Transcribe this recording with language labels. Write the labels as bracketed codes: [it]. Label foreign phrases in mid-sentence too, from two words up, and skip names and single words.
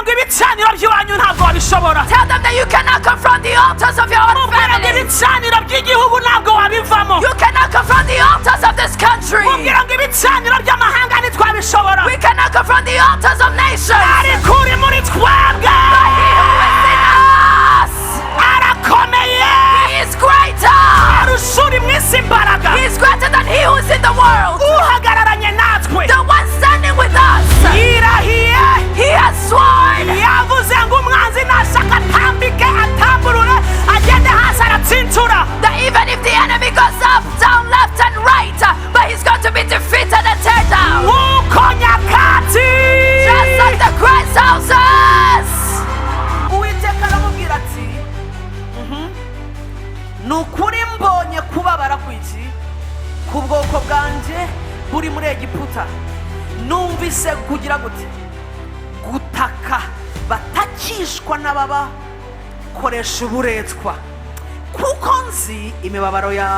[rw] ibicaniro by'iwanyu ntabwo wabishobora. [en] Tell them that you cannot confront the altars of your own [rw] Mubwira ngo [en] family. [rw] ibicaniro by'igihugu ntabwo wabivamo. [en] You cannot confront the altars of this country. [rw] Mubwira ngo ibicaniro by'amahanga ntitwabishobora. [en] We cannot confront the altars of nations. [rw] Ariko uri muri twebwe. [en] He who is in us, [rw] Arakomeye. [en] he is greater. [rw] Arusha uri mu isi imbaraga. [en] He is greater than he who is in the world. [rw] Uhagararanye natwe. [en] The one standing with us. [rw] Yirahiye. [en] He has sworn [rw] Yavuze ngo umwanzi nashaka atambike atamburure agende hasi aratsintura. [en] that even if the enemy goes up, down, left, and right, but he's going to be defeated and teared down. [rw] Uko nyakatsi. [en] Just like the Christ houses. [rw] Uwiteka aramubwira ati nukuri mbonye kubabara kw'iki ku bwoko bwanjye buri muri Egiputa. Numvise kugira gute gutaka batakishwa n'ababa koresha uburetwa kuko nzi imibabaro yawe.